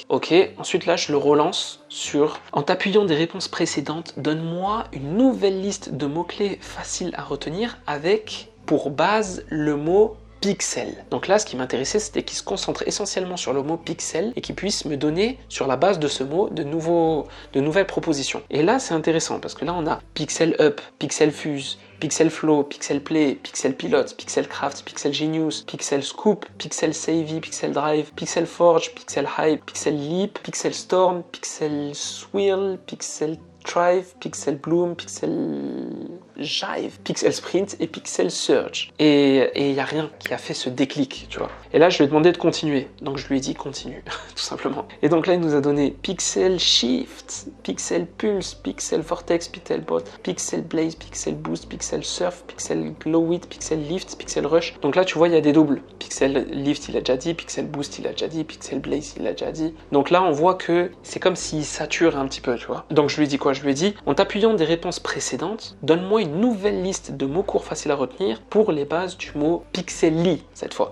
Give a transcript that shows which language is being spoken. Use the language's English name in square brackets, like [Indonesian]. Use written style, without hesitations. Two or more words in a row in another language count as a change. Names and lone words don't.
[French] Ok, ensuite là, je le relance sur, en t'appuyant des réponses précédentes, donne-moi une nouvelle liste de mots-clés faciles à retenir avec pour base le mot pixel. Donc là, ce qui m'intéressait, c'était qu'il se concentre essentiellement sur le mot pixel et qu'il puisse me donner, sur la base de ce mot, de nouvelles propositions. Et là, c'est intéressant parce que là, on a Pixel Up, Pixel Fuse, Pixel Flow, Pixel Play, Pixel Pilot, Pixel Craft, Pixel Genius, Pixel Scoop, Pixel Savvy, Pixel Drive, Pixel Forge, Pixel Hype, Pixel Leap, Pixel Storm, Pixel Swirl, Pixel Thrive, Pixel Bloom, Pixel Jive, Pixel Sprint et Pixel Surge. Et il n'y a rien qui a fait ce déclic, tu vois. Et là, je lui ai demandé de continuer. Donc, je lui ai dit continue, tout simplement. Et donc là, il nous a donné Pixel Shift, Pixel Pulse, Pixel Vortex, Pixel Bot, Pixel Blaze, Pixel Boost, Pixel Surf, Pixel Glow It, Pixel Lift, Pixel Rush. Donc là, tu vois, il y a des doubles. Pixel Lift, il a déjà dit. Pixel Boost, il a déjà dit. Pixel Blaze, il a déjà dit. Donc là, on voit que c'est comme s'il sature un petit peu, tu vois. Donc, je lui ai dit quoi? Je lui ai dit, en t'appuyant des réponses précédentes, donne-moi une nouvelle liste de mots courts faciles à retenir pour les bases du mot Pixely cette fois.